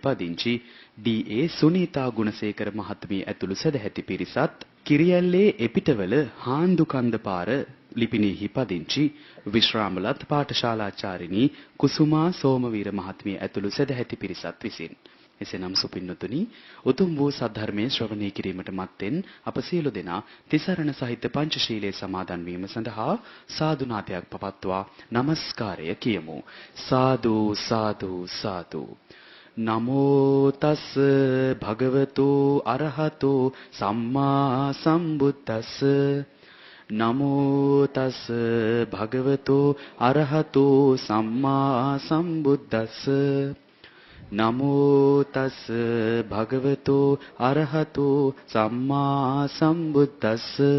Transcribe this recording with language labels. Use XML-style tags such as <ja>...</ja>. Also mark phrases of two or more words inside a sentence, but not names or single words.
<si>පදිංචි DA සුනීතා ගුණසේකර මහත්මිය ඇතුළු සදැහැති පිරිසත් කිරියැල්ලේ එපිටවල හාන්දුකන්ද පාර ලිපිනයෙහි පදිංචි විශ්‍රාමලත් පාඨශාලාචාරිණී කුසුමා සෝමවීර මහත්මිය ඇතුළු සදැහැති පිරිසත් විසින් එසේනම් සුපින්නතුනි උතුම් වූ සද්ධර්මයේ ශ්‍රවණය කිරීමට මත්තෙන් අප සියලු දෙනා තිසරණ සහිත පංචශීලයේ සමාදන් වීම සඳහා සාදු නාදයක් පවත්වා නමස්කාරය කියමු. සාදු සාදු සාදු.</si> <pi>නමෝ තස් භගවතු අරහතු සම්මා සම්බුද්දස්ස නමෝ තස් භගවතු අරහතු සම්මා සම්බුද්දස්ස නමෝ තස් භගවතු අරහතු සම්මා සම්බුද්දස්ස</pi>